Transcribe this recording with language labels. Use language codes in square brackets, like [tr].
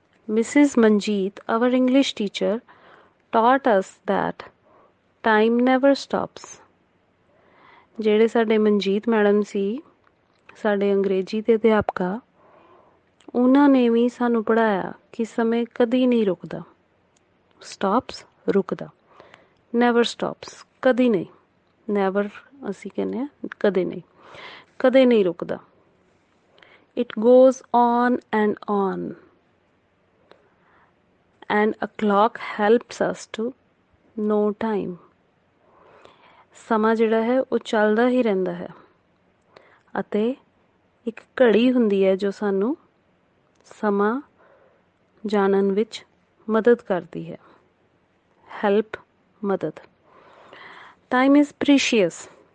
[en] Mrs Manjeet, our English teacher, taught us that time never stops. [pa] ਜਿਹੜੇ ਸਾਡੇ Manjeet madam ਸੀ, ਸਾਡੇ ਅੰਗਰੇਜ਼ੀ ਦੇ ਅਧਿਆਪਕਾ, ਉਹਨਾਂ ਨੇ ਵੀ ਸਾਨੂੰ ਪੜ੍ਹਾਇਆ ਕਿ ਸਮੇਂ ਕਦੀ ਨਹੀਂ ਰੁਕਦਾ. ਸਟਾਪਸ, ਰੁਕਦਾ. [en] never stops, [pa] ਕਦੀ ਨਹੀਂ. ਨੈਵਰ ਅਸੀਂ ਕਹਿੰਦੇ ਹਾਂ ਕਦੇ ਨਹੀਂ, ਕਦੇ ਨਹੀਂ ਰੁਕਦਾ. [en] It goes on and on. and a clock helps us to know time. [pa] ਸਮਾਂ ਜਿਹੜਾ ਹੈ ਉਹ ਚੱਲਦਾ ਹੀ ਰਹਿੰਦਾ ਹੈ ਅਤੇ ਇੱਕ ਘੜੀ ਹੁੰਦੀ ਹੈ ਜੋ ਸਾਨੂੰ ਸਮਾਂ ਜਾਣਨ ਵਿੱਚ ਮਦਦ ਕਰਦੀ ਹੈ। [en] Help, ਮਦਦ। Time is precious.